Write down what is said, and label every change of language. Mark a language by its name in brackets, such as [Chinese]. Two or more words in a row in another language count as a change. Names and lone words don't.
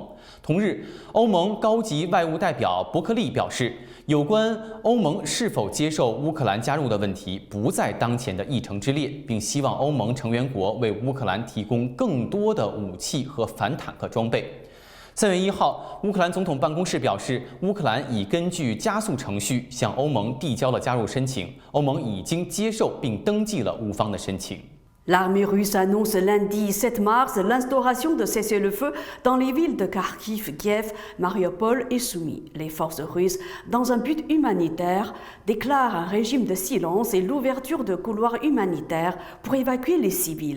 [Chinese] 同日，欧盟高级外务代表伯克利表示，有关欧盟是否接受乌克兰加入的问题不在当前的议程之列，并希望欧盟成员国为乌克兰提供更多的武器和反坦克装备。3月1号，乌克兰总统办公室表示，乌克兰已根据加速程序向欧盟递交了加入申请，欧盟已经接受并登记了乌方的申请。 [French] L'armée russe annonce lundi 7 mars l'instauration de cessez-le-feu dans les villes de Kharkiv, Kiev, Mariupol et Soumy. Les forces russes, dans un but humanitaire, déclarent un régime de silence et l'ouverture de couloirs humanitaires pour évacuer les civils.